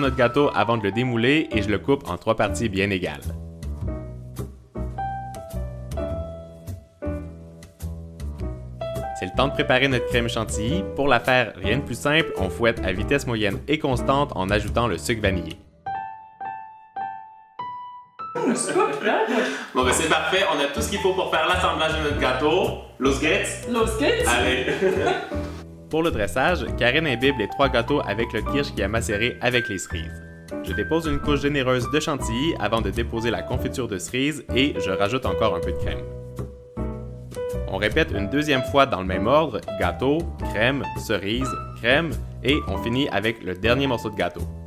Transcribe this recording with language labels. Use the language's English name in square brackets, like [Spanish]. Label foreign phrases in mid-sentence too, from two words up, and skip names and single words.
[French] notre gâteau avant de le démouler et je le coupe en 3 parties bien égales. C'est le temps de préparer notre crème chantilly. Pour la faire, rien de plus simple, on fouette à vitesse moyenne et constante en ajoutant le sucre vanillé. [German] Ist gut, ja? Gut. [French] Bon, ben c'est parfait, on a tout ce qu'il faut pour faire l'assemblage de notre gâteau. [German] Los geht's? Los geht's! [French] Allez! Pour le dressage, Karine imbibe les 3 gâteaux avec le kirsch qui a macéré avec les cerises. Je dépose une couche généreuse de chantilly avant de déposer la confiture de cerise et je rajoute encore un peu de crème. On répète une deuxième fois dans le même ordre, gâteau, crème, cerise, crème et on finit avec le dernier morceau de gâteau.